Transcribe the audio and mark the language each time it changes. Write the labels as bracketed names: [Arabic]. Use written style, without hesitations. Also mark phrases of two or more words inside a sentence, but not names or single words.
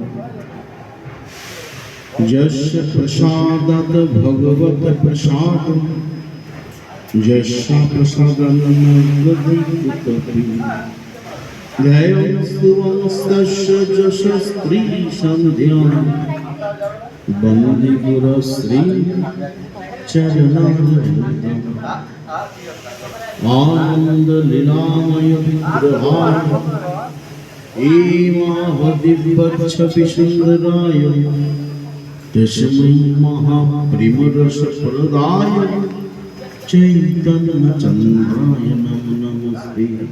[Sanskrit] যস্য প্রসাদাৎ ভগবত প্রসাদ যস্য প্রসাদান্নগতিকুতপি ধ্যায়ং স্তবংস্তস্য যশস্ত্রী সন্ধ্যাং বন্দে গুরশ্রী চরণারবিন্দম। आनंद लीलामय विग्रहाय दिव्य सुंदराय तस्मै महाप्रेमरसप्रदाय चैतन्य चंद्राय नमो नमस्ते।